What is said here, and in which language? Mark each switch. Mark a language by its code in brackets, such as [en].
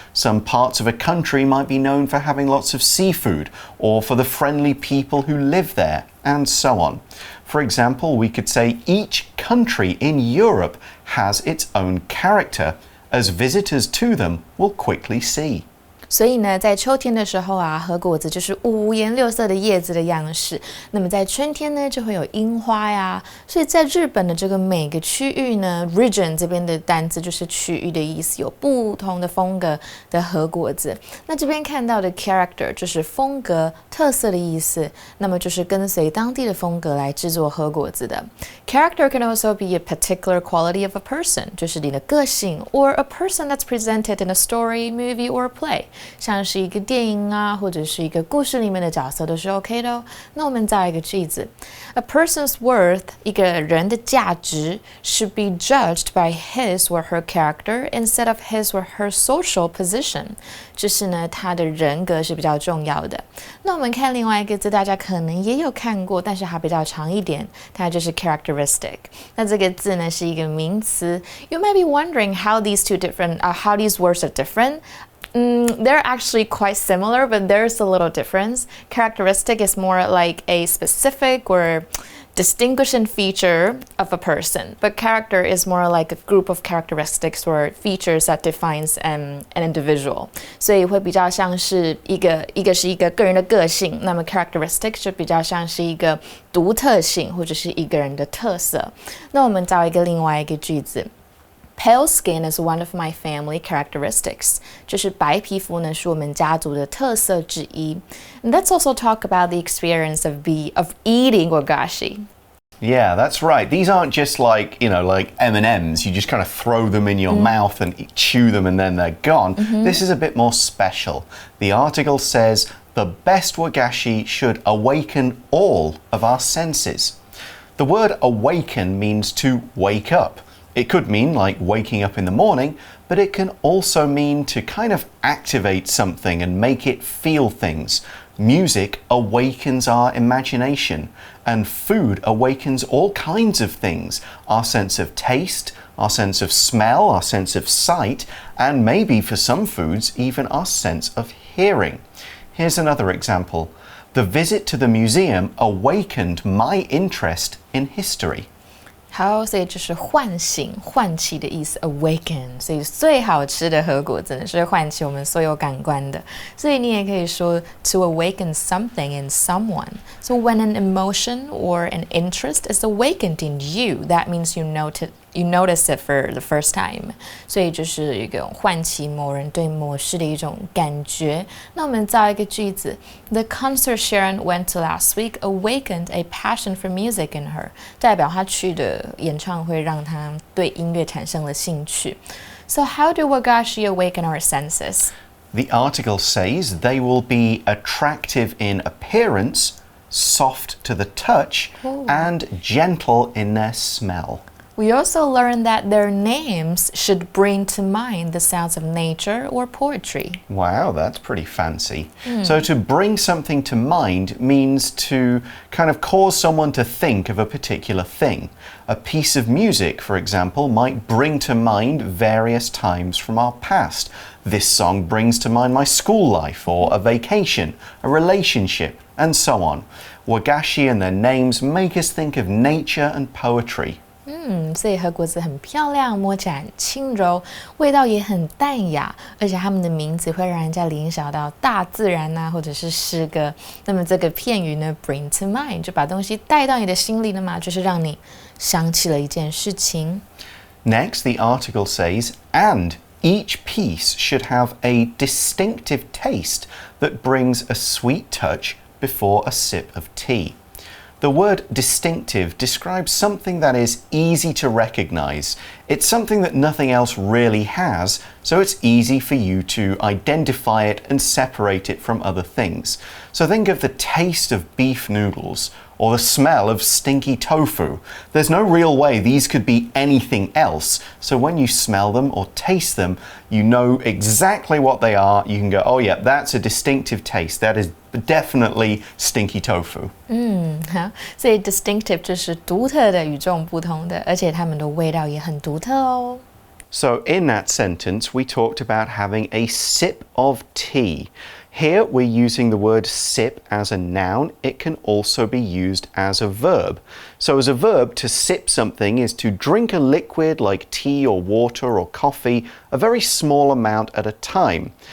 [en] Some parts of a country might be known for having lots of seafood, or for the friendly people who live there, and so on. For example, we could say each country in Europe has its own character, as visitors to them will quickly see. [zh] 所以呢，在秋天的时候啊，和果子就是五颜六色的叶子的样式。那么在春天呢，就会有樱花呀。所以在日本的这个每个区域呢 ，region 这边的单字就是区域的意思，有不同的风格的和果子。那这边看到的 character 就是风格、特色的意思。那么就是跟随当地的风格来制作和果子的。 [en] Character can also be a particular quality of a person， [zh] 就是你的个性 [en] ，or a person that's presented in a story, movie or play。 [zh] 像是一个电影啊，或者是一个故事里面的角色都是 OK 的哦。那我们造一个句子 [en] ：A person's worth， [zh] 一个人的价值 [en] should be judged by his or her character instead of his or her social position。 [zh] 就是呢，他的人格是比较重要的。那我们看另外一个字，大家可能也有看过，但是它比较长一点，它就是 characteristic。那这个字呢是一个名词。 [en] You might be wondering how these words are different. They're actually quite similar, but there's a little difference. Characteristic is more like a specific or distinguishing feature of a person, but character is more like a group of characteristics or features that defines an individual. [zh] 所以会比较像是一个是一个个人的个性，那么 characteristic 就比较像是一个独特性或者是一个人的特色。那我们找另外一个句子。 [en] Pale skin is one of my family characteristics. [zh] 就是白皮肤呢，是我们家族的特色之一。 [en] And let's also talk about the experience of eating wagashi. Yeah, that's right. These aren't just like M&Ms. You just kind of throw them in your mouth and chew them and then they're gone. This is a bit more special. The article says the best wagashi should awaken all of our senses. The word awaken means to wake up. It could mean like waking up in the morning, but it can also mean to kind of activate something and make it feel things. Music awakens our imagination, and food awakens all kinds of things. Our sense of taste, our sense of smell, our sense of sight, and maybe for some foods, even our sense of hearing. Here's another example. The visit to the museum awakened my interest in history. [zh] 好，所以就是唤醒、唤起的意思 ，awaken。所以最好吃的和果子呢，是唤起我们所有感官的。所以你也可以说 [en] to awaken something in someone. So when an emotion or an interest is awakened in you, that means you notice it for the first time. [zh] 所以就是一个唤起某人对某事的一种感觉。那我们造一个句子 [en] ：The concert Sharon went to last week awakened a passion for music in her. [zh] 代表她去的演唱会让她对音乐产生了兴趣。 [en] So how do wagashi awaken our senses? The article says they will be attractive in appearance, soft to the touch, and gentle in their smell. We also learned that their names should bring to mind the sounds of nature or poetry. Wow, that's pretty fancy. So to bring something to mind means to kind of cause someone to think of a particular thing. A piece of music, for example, might bring to mind various times from our past. This song brings to mind my school life or a vacation, a relationship, and so on. Wagashi and their names make us think of nature and poetry. [zh] 所以和果子很漂亮，摸起来很轻柔，味道也很淡雅，而且它们的名字会让人家联想到大自然啊，或者是诗歌。那么这个片语呢 ，bring to mind 就把东西带到你的心里了嘛，就是让你想起了一件事情。 [en] Next, the article says, and each piece should have a distinctive taste that brings a sweet touch before a sip of tea. The word distinctive describes something that is easy to recognize. It's something that nothing else really has, so it's easy for you to identify it and separate it from other things. So think of the taste of beef noodles or the smell of stinky tofu. There's no real way these could be anything else. So when you smell them or taste them, you know exactly what they are. You can go, oh yeah, that's a distinctive taste. That is definitely stinky tofu. [zh] 好，所以 distinctive 就是独特的、与众不同的，而且它们的味道也很独特哦。 [en] So in that sentence, we talked about having a sip of tea. Here we're using the word sip as a noun. It can also be used as a verb. So as a verb, to sip something is to drink a liquid like tea or water or coffee, a very small amount at a time.